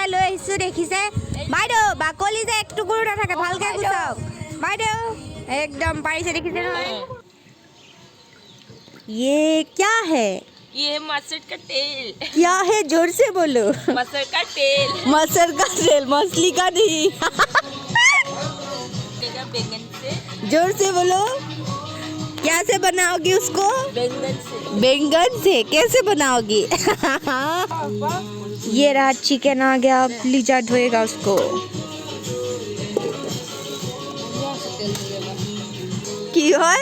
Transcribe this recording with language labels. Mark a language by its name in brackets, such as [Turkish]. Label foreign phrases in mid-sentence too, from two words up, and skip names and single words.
[Assamese] লৈ আহিছোঁ দেখিছে বাইদেউ বাকলি যে এক টুকুৰো নাথাকে ভালকৈ গুচাওক বাইদেউ একদম পাৰিছে দেখিছে নহয় [Hindi] ये क्या है ये मसर का तेल क्या है जोर से बोलो मसर का तेल मछली का नहीं बैंगन से जोर से बोलो क्या से बनाओगी उसको बैंगन से कैसे बनाओगी ये रहा चिकन आ गया अब लीजा धोएगा उसको की হয়